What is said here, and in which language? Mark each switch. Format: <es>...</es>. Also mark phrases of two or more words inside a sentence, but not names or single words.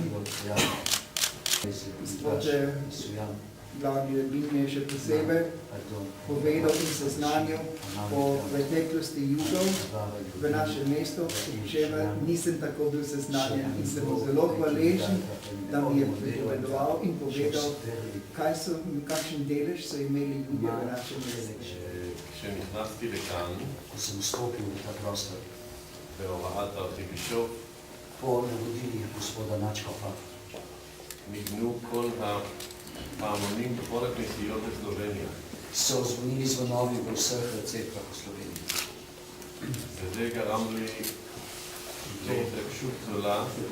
<sl>Gospod glavni rabin je še posebej povedal in seznanil o preteklosti Judov v našem mestu, v čemer nisem tako bil seznanjen in sem zelo hvaležen, da mi je pripovedoval in povedal, kakšen delež so imeli Judje v našem mestu.</sl> <he>כשנכנסתי לכאן, בהוראת הארכיבישוף, ניגנו כל הפעמונים בכל הכנסיות בסלובניה. וזה גרם לי להתרגשות גדולה.</he>